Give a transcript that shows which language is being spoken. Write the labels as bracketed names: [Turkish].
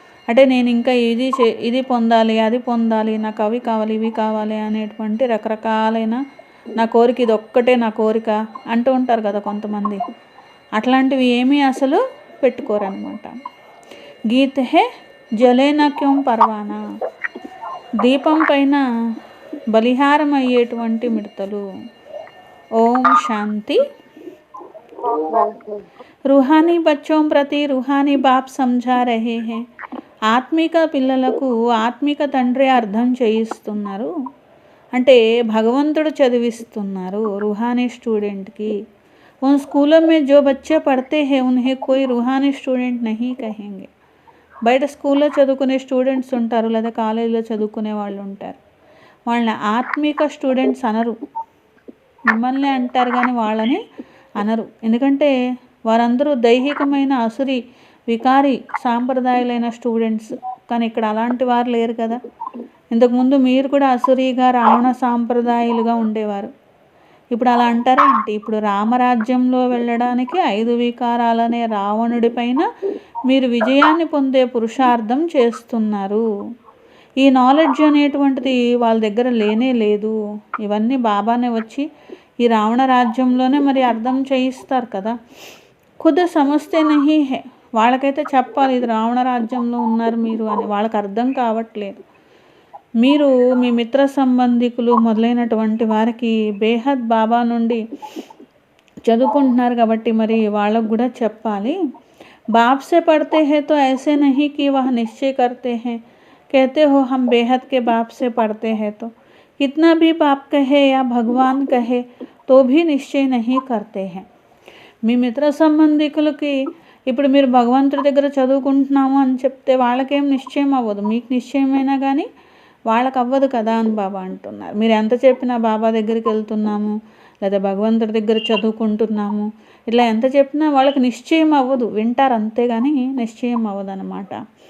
[Telugu] అంటే నేను ఇంకా ఇది పొందాలి, అది పొందాలి, నాకు అవి కావాలి, ఇవి కావాలి అనేటువంటి రకరకాలైన నా కోరిక, ఇది ఒక్కటే నా కోరిక అంటూ ఉంటారు కదా కొంతమంది. అట్లాంటివి ఏమీ అసలు పెట్టుకోరనమాట. [Hindi] గీత హే జలేనా క్యోం పర్వానా, [Telugu] దీపం పైన బలిహారం అయ్యేటువంటి మిడతలు. ఓం శాంతి. [Hindi] रूहानी बच्चों प्रति रूहानी बाप समझा रहे हैं. [Telugu] ఆత్మిక పిల్లలకు ఆత్మిక తండ్రి అర్థం చేయిస్తున్నారు. అంటే భగవంతుడు చదివిస్తున్నారు [Hindi] रूहानी स्टूडेंट की. उन स्कूलों में जो बच्चे पढ़ते हैं उन्हें कोई रूहानी स्टूडेंट नहीं कहेंगे. [Telugu] బయట స్కూల్లో చదువుకునే స్టూడెంట్స్ ఉంటారు, లేదా కాలేజీలో చదువుకునే వాళ్ళు ఉంటారు. వాళ్ళని ఆత్మిక స్టూడెంట్స్ అనరు, మిమ్మల్ని అంటారు కానీ వాళ్ళని అనరు. ఎందుకంటే వారందరూ దైహికమైన అసురి వికారి సాంప్రదాయాలైన స్టూడెంట్స్. కానీ ఇక్కడ అలాంటి వారు లేరు కదా. ఇంతకుముందు మీరు కూడా అసురీగా రావణ సాంప్రదాయాలుగా ఉండేవారు. ఇప్పుడు అలా అంటారా ఏంటి? ఇప్పుడు రామరాజ్యంలో వెళ్ళడానికి 5 వికారాలనే రావణుడి పైన మీరు విజయాన్ని పొందే పురుషార్థం చేస్తున్నారు. ఈ నాలెడ్జ్ అనేటువంటిది వాళ్ళ దగ్గర లేనే లేదు. ఇవన్నీ బాబానే వచ్చి ఈ రావణ రాజ్యంలోనే మరి అర్థం చేయిస్తారు కదా. [Hindi] ఖుద్ సమస్తే నహీ హే, [Telugu] వాళ్ళకైతే చెప్పాలి ఇది రావణ రాజ్యంలో ఉన్నారు మీరు అని. వాళ్ళకి అర్థం కావట్లేదు. మీరు మీ మిత్ర సంబంధికులు మొదలైనటువంటి వారికి బేహద్ బాబా నుండి చదువుకుంటున్నారు కాబట్టి మరి వాళ్ళకు కూడా చెప్పాలి. [Hindi] बाप से पढ़ते हैं तो ऐसे नहीं कि वह निश्चय करते हैं, कहते हो हम बेहद के बाप से पढ़ते हैं तो कितना भी बाप कहे या भगवान कहे तो भी निश्चय नहीं करते हैं. [Telugu] మీ మిత్ర సంబంధికులకి ఇప్పుడు మీరు భగవంతుడి దగ్గర చదువుకుంటున్నాము అని చెప్తే వాళ్ళకేం నిశ్చయం అవ్వదు, మీకు నిశ్చయమైనా కానీ వాళ్ళకి అవ్వదు కదా అని బాబా అంటున్నారు. మీరు ఎంత చెప్పినా బాబా దగ్గరికి వెళ్తున్నాము లేదా భగవంతుడి దగ్గర చదువుకుంటున్నాము ఇట్లా ఎంత చెప్పినా వాళ్ళకి నిశ్చయం అవ్వదు, వింటారు అంతేగాని నిశ్చయం అవ్వదు అనమాట.